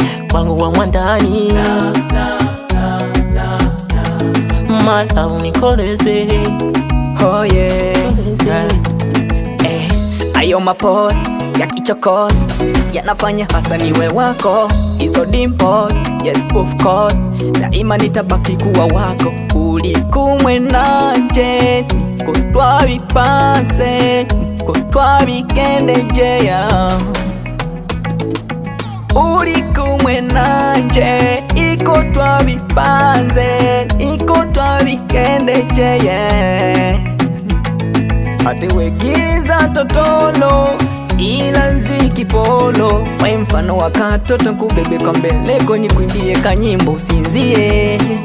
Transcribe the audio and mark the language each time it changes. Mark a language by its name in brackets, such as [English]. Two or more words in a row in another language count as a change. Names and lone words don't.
[Swahili] Kwangu wa mwandani. Mala unikoleze. [English] Oh yeah. [Swahili] Koleze. Eh, ayo mapozi ya kichokozi yanafanya hasa niwe wako. Hizo dimples, [English] yes of course. [Swahili] Daima nitabaki kuwa wako. [Rundi] Uli kumwe nanje, niko twa bipanze, niko twa bigende jeya. Uli kumwe nanje, iko twa bipanze, iko twa bigende jeya. Ate wegiza totolo, sila zikipolo. [Swahili] We mfano wa katoto kubebe kwa mbeleko, nikwimbie kanyimbo usinzie.